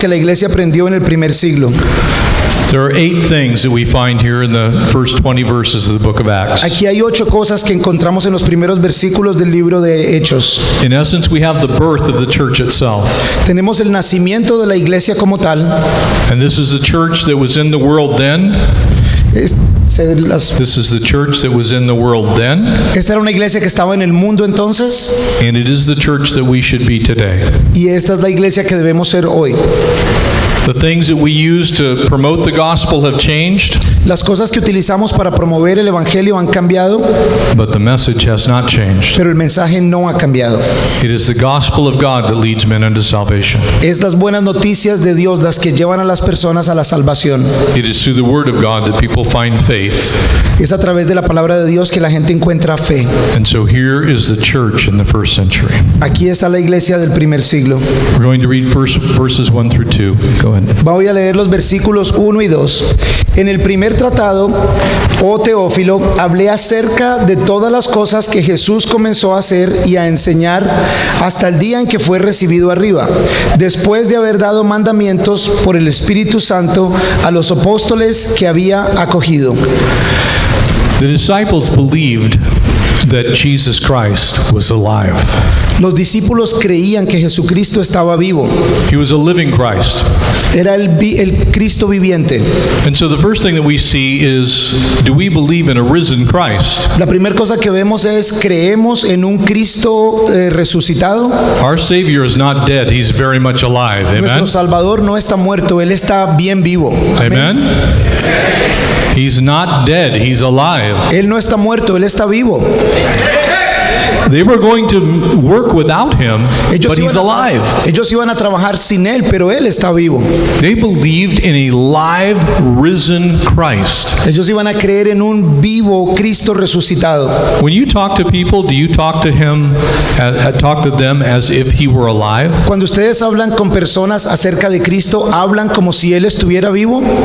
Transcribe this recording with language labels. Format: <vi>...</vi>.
<es>que la iglesia aprendió en el primer siglo.</es> <en>There are 8 things that we find here in the first 20 verses of the book of Acts.</en> <es>Aquí hay 8 cosas que encontramos en los primeros versículos del libro de Hechos.</es> <en>In essence, we have the birth of the church itself.</en> <es>Tenemos el nacimiento de la iglesia como tal.</es> <en>And this is the church that was in the world then. This is the church that was in the world then.</en> <es>Esta era una iglesia que estaba en el mundo entonces.</es> <en>And it is the church that we should be today.</en> <es>Y esta es la iglesia que debemos ser hoy.</es> <en>The things that we use to promote the gospel have changed.</en> <es>Las cosas que utilizamos para promover el evangelio han cambiado,</es> <en>But the message has not changed.</en> <es>pero el mensaje no ha cambiado.</es> <en>It is the gospel of God that leads men unto salvation.</en> <es>Es las buenas noticias de Dios las que llevan a las personas a la salvación.</es> <en>It is through the word of God that people find faith.</en> <es>Es a través de la palabra de Dios que la gente encuentra fe.</es> <en>And so here is the church in the first century.</en> <es>Aquí está la iglesia del primer siglo.</es> <en>We're going to read verses 1 through 2. Go ahead.</en> <es>Voy a leer los versículos 1 y 2. En el primer tratado, oh Teófilo, hablé acerca de todas las cosas que Jesús comenzó a hacer y a enseñar hasta el día en que fue recibido arriba, después de haber dado mandamientos por el Espíritu Santo a los apóstoles que había acogido.</es> <en>The disciples believed that Jesus Christ was alive.</en> <es>Los discípulos creían que Jesucristo estaba vivo.</es> <en>He was a living Christ.</en> <es>Era el Cristo viviente.</es> <en>And so the first thing that we see is, do we believe in a risen Christ?</en> <es>La primera cosa que vemos es, ¿creemos en un Cristo resucitado?</es> <en>Our Savior is not dead. He's very much alive.</en> <es>Nuestro</es> <en>Amen?</en> <es>Salvador no está muerto, Él está bien vivo.</es> <en>Amen? He's not dead. He's alive.</en> <es>Él no está muerto, Él está vivo.</es> <en>They were going to work without him, but he's alive.</en> <es>Ellos iban a trabajar sin Él, pero Él está vivo.</es> <en>They believed in a live, risen Christ.</en> <es>Ellos iban a creer en un vivo Cristo resucitado.</es> <en>When you talk to people, do you talk to them as if he were alive?</en> <es>Cuando ustedes hablan con personas acerca de Cristo, ¿hablan como si Él estuviera vivo?</es>